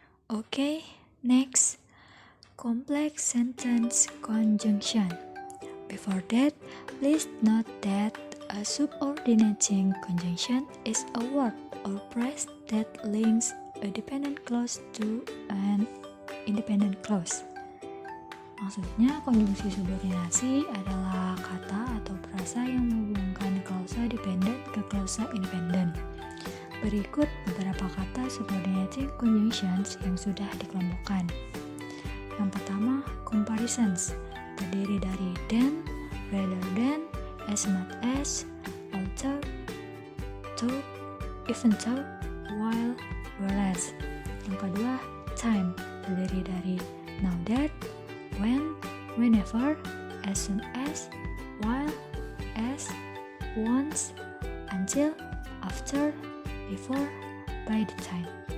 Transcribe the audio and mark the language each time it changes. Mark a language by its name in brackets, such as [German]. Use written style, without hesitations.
[English] Okay, next. Complex sentence conjunction. Before that, please note that a subordinating conjunction is a word or phrase that links a dependent clause to an independent clause. [Indonesian] Maksudnya, konjungsi subordinasi adalah kata atau frasa yang menghubungkan klausa dependent ke klausa independent. Berikut beberapa kata subordinating conjunctions yang sudah dikelompokkan. Yang pertama, comparisons, terdiri dari than, rather than, as much as, although, though, even though, while, whereas. Yang kedua, time, terdiri dari now that, when, whenever, as soon as, while, as, once, until, after, before, by the time.